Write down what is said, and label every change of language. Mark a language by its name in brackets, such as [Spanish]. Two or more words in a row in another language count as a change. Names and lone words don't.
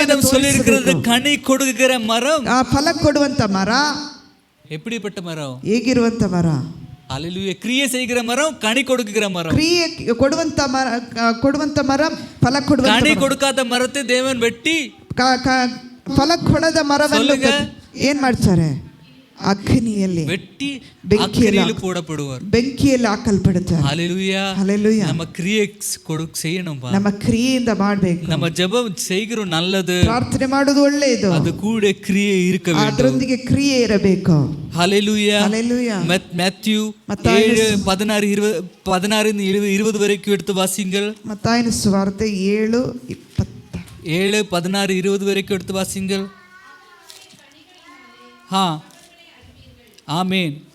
[Tamil] வேதம் சொல்லி இருக்கிறது [Kannada] ತೋರಿಸಬೇಕು. [Tamil] கனி கொடுக்கிற மரம். [Kannada] ಆ ಫಲ ಕೊಡುವಂತ ಮರ [Tamil] எப்படிப்பட்ட மரம்? [Kannada] ಹೇಗಿರುವಂತ ಮರ? [Tamil] ஹalleluya. கிரியை செய்கிற மரம், கனி கொடுக்கிற மரம். [Kannada] ಕ್ರಿಯೆ ಕೊಡುವಂತ ಮರ ಫಲ ಕೊಡುವಂತ [Tamil] கனி [Kannada] ಮರ. [Tamil] கொடுக்காத ಮರத்தை தேவன் வெட்டி [Kannada] ಫಲ ಕೊಡದ ಮರವನ್ನು ಏನ್ ಮಾಡ್ತಾರೆ? ಅಗ್ನಿಯಲ್ಲಿ [Tamil] வெட்டி அக்கினியில் போடப்படுவார். [Kannada] ಬೆಂಕಿಯಲ್ಲಿ ಹಾಕಲ್ಪಡುತ್ತಾರೆ. [Tamil] ஹalleluya. ஹalleluya. நம்ம கிரியை செய்யணும். [Kannada] ನಮ್ಮ ಕ್ರಿಯೆಯಿಂದ ಮಾಡಬೇಕು. [Tamil] நம்ம ஜெபம் செய்கிறோம் நல்லது. [Kannada] ಪ್ರಾರ್ಥನೆ ಮಾಡೋದು ಒಳ್ಳೆಯದು. [Tamil] அது கூட கிரியை இருக்க வேண்டும். [Kannada] ಅದರೊಂದಿಗೆ ಕ್ರಿಯೆ ಇರಬೇಕು. [Tamil] ஹalleluya. ஹalleluya. மத்தேயு 7:16-20 வரைக்கும் எடுத்து வாசிங்கள். மத்தாயின சுவார்த்தை 7:20 7:16-20 வரைக்கும் எடுத்து வாசிங்கள். ஆமென்.